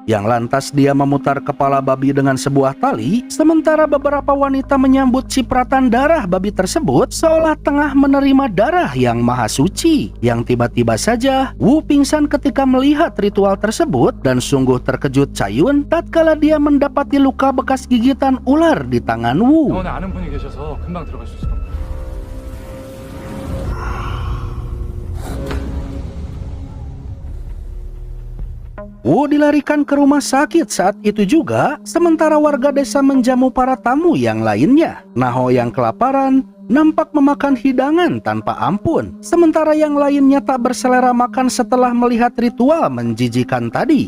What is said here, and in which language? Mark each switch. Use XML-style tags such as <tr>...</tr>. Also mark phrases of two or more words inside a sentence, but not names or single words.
<id>Yang lantas dia memutar kepala babi dengan sebuah tali, sementara beberapa wanita menyambut cipratan darah babi tersebut seolah tengah menerima darah yang maha suci. Yang tiba-tiba saja Wu pingsan ketika melihat ritual tersebut dan sungguh terkejut Chayun tatkala dia mendapati luka bekas gigitan ular di tangan Wu.</id> <ko>병원에 아는 분이 계셔서 금방 들어갈 수 있을 겁니다.</ko> <id>Wu dilarikan ke rumah sakit saat itu juga, sementara warga desa menjamu para tamu yang lainnya. Naho yang kelaparan nampak memakan hidangan tanpa ampun, sementara yang lainnya tak berselera makan setelah melihat ritual menjijikan tadi.</id>